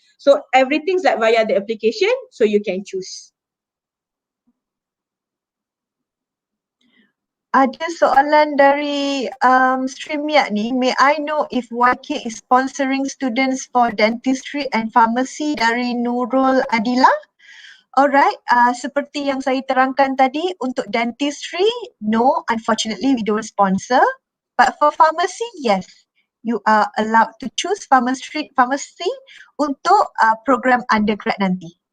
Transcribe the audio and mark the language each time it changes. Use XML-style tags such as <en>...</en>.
<en>So everything's like via the application, so you can choose.</en> <ms>Ada soalan dari StreamYard ni.</ms> <en>May I know if YK is sponsoring students for dentistry and pharmacy dari Nurul Adila? Alright,</en> <ms>seperti yang saya terangkan tadi, untuk</ms> <en>dentistry, no, unfortunately we don't sponsor. But for pharmacy, yes. You are allowed to choose pharmacy</en> <ms>untuk program undergrad nanti.</ms>